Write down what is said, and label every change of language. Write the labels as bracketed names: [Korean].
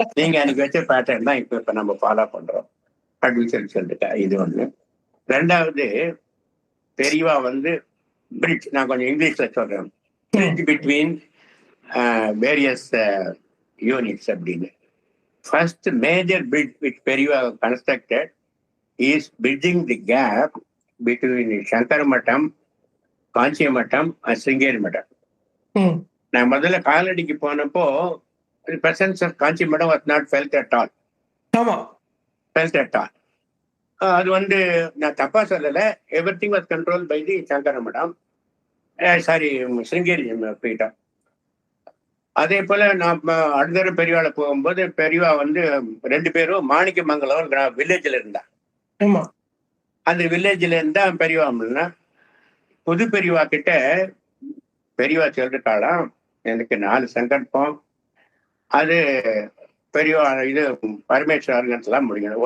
[Tamil] நீங்க அன்னைக்கு வச்ச பேட்டர்ன் தான் இப்ப நம்ம ஃபாலோ பண்றோம் அப்படின்னு சொல்லிட்டா. இது ஒண்ணு. 2வது, பெரியவா வந்து பிரிட்ஜ், நான் கொஞ்சம் இங்கிலீஷ்ல சொல்றேன், [English] bridge between various units [Tamil] அப்படின்னு. [English] First major bridge which Periva constructed is bridging the gap between Shankara Matam, Kanchi Matam and Sringeri Matam. [Tamil] நான் முதல்ல காலடிக்கு போனப்போ [English] the presence of Kanchi Matam was not felt at all. Felt at all. [Tamil] அது வந்து நான் தப்பா சொல்லல, [English] everything was controlled by the Shankara Matam. [Tamil] Sorry, Sringeri போயிட்டோம். அதே போல நாம அடுத்த பெரியவாளை போகும்போது பெரியவா வந்து 2 பேரும் மாணிக்கமங்கலம் வில்லேஜ்ல இருந்தா. ஆமா. அந்த வில்லேஜ்ல இருந்தா பெரியவா அப்படின்னா புது பெரியவா கிட்ட பெரியவா சொல்லிட்டாளாம், எனக்கு 4 சங்கல்பம், அது பெரியவா இது பரமேஸ்வரன் முடிக்கணும்.